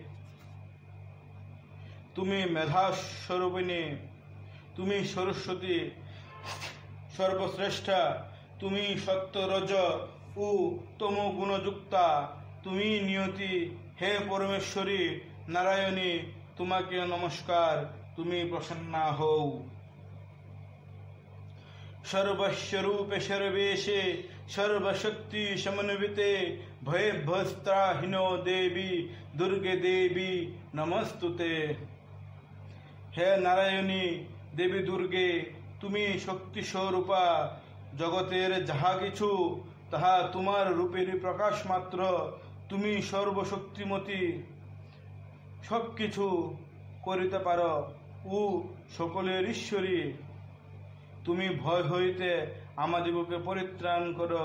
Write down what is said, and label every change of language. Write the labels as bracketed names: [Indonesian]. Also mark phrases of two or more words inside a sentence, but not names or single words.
[Bangla] তুমি মেধাস্বরূপিণী, তুমি সরস্বতী সর্বশ্রেষ্ঠা, তুমি সত্য রজ ও তম গুণযুক্তা, তুমি নিয়তি। হে পরমেশ্বরী নারায়ণী, তোমাকে নমস্কার, তুমি প্রসন্না হও। [Sanskrit] सर्वस्वरूपे सर्वेशे सर्वशक्ति समन्विते भयभस्त्राहिनो देवी दुर्गे देवी नमस्तुते। हे नारायणी देवी दुर्गे, [Bangla] তুমি শক্তি স্বরূপা। জগতের যাহা কিছু তাহা তোমার রূপেরই প্রকাশ মাত্র। তুমি সর্বশক্তিমতী, সবকিছু করিতে পারো ও সকলের ঈশ্বরী। তুমি ভয় হইতে আমাদিগকে পরিত্রাণ করো।